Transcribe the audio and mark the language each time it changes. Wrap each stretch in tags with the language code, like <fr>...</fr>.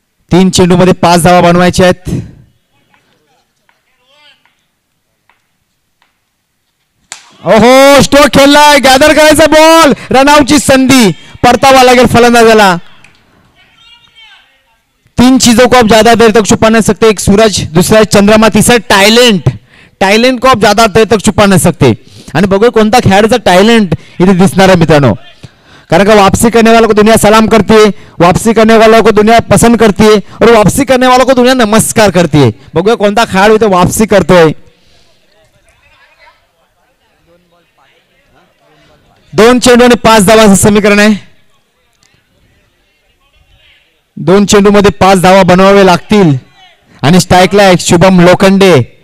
<mr>3 चेंडू मध्ये 5 धावा बनवायचे आहेत. ओहो, स्ट्रोक खेळलाय. गॅदर करायचा बॉल. रनआउटची संधी. परतावा लागेल फलंदाजाला.</mr> <hi>3 चीजों को आप ज्यादा देर तक छुपा नहीं सकते. एक सूरज, दूसरा चंद्रमा, तीसरा टॅलेंट को आप ज्यादा देर तक छुपा नहीं सकते.</hi> <mr>आणि बघूया कोणता खेळाडूचा टॅलेंट इथे दिसणार आहे मित्रांनो. कारण का</mr> <hi>वापसी करने वालों को दुनिया सलाम करती है, वापसी करने वालों को दुनिया पसंद करती है और वापसी करने वालों को दुनिया नमस्कार करती है.</hi> <mr>बघूया कोणता खेळाडू इथे वापसी करतोय. 2 चेंडू आणि 5 धावा असं समीकरण आहे. 2 चेंडू मध्ये 5 धावा बनवावे लागतील. आणि स्ट्राईकला एक शुभम लोखंडे.</mr>